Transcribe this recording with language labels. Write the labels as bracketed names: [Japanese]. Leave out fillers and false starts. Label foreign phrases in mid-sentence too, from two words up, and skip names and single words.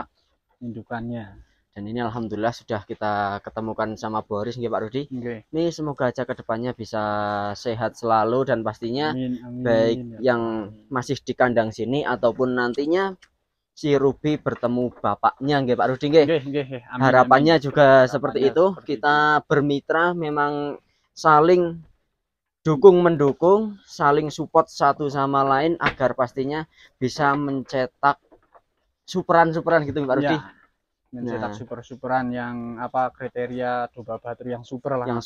[Indonesian] Indukannya. Dan ini alhamdulillah sudah kita ketemukan sama Boris nggih Pak Rudi. Nggih. Ini semoga aja kedepannya bisa sehat selalu, dan pastinya Amin, amin, baik ya. yang masih di kandang sini ataupun nantinya si Ruby bertemu bapaknya nggih Pak Rudi nggih. Nggih. Amin, Harapannya amin. juga seperti itu. Kita bermitra memang saling dukung mendukung, saling support satu sama lain agar pastinya bisa mencetak superan-superan gitu Pak Rudi. Ya, mencetak super-superan yang apa kriteria domba batur yang super lah.